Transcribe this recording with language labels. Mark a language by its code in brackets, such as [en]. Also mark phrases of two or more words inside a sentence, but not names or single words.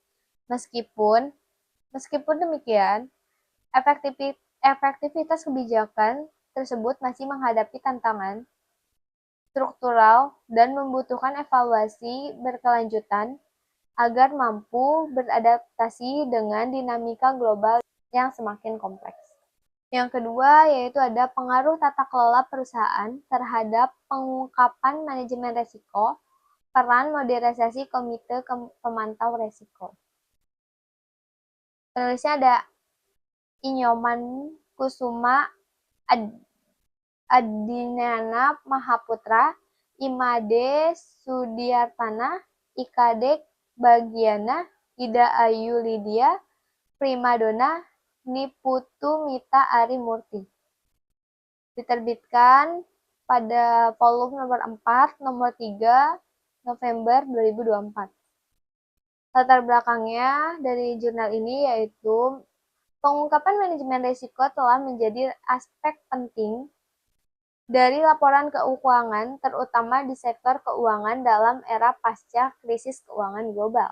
[id] Meskipun demikian, efektivitas kebijakan tersebut masih menghadapi tantangan struktural dan membutuhkan evaluasi berkelanjutan agar mampu beradaptasi dengan dinamika global yang semakin kompleks. Yang kedua yaitu ada pengaruh tata kelola perusahaan terhadap pengungkapan manajemen risiko, peran modernisasi komite pemantau risiko. Penulisnya ada Inyoman Kusuma Adinana Mahaputra, Imade Sudiartana, Ikade Bagiana, Ida Ayu Lydia, Primadona, Niputu Mita Ari Murti. Diterbitkan pada volume nomor 4, nomor 3, November 2024. Latar belakangnya dari jurnal ini yaitu pengungkapan manajemen risiko telah menjadi aspek penting dari laporan keuangan, terutama di sektor keuangan dalam era pasca krisis keuangan global.